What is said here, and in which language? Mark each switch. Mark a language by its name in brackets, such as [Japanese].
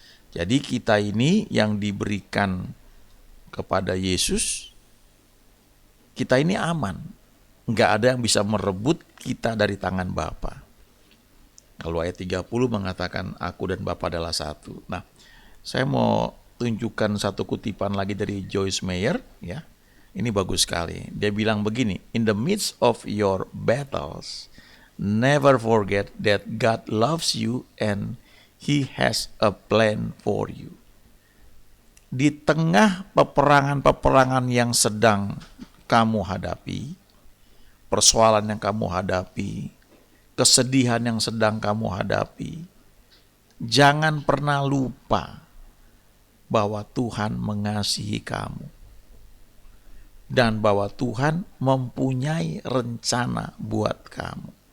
[Indonesian] Jadi kita ini yang diberikan kepada Yesus, kita ini aman. Nggak ada yang bisa merebut kita dari tangan Bapa. Kalau ayat 30 mengatakan aku dan Bapa adalah satu. Nah, saya mau tunjukkan satu kutipan lagi dari Joyce Meyer, ya. Ini bagus sekali. Dia bilang begini, [English] in the midst of your battles, never forget that God loves you and He has a plan for you. [Indonesian] Di tengah peperangan-peperangan yang sedang kamu hadapi, persoalan yang kamu hadapi, kesedihan yang sedang kamu hadapi, jangan pernah lupa bahwa Tuhan mengasihi kamu dan bahwa Tuhan mempunyai rencana buat kamu.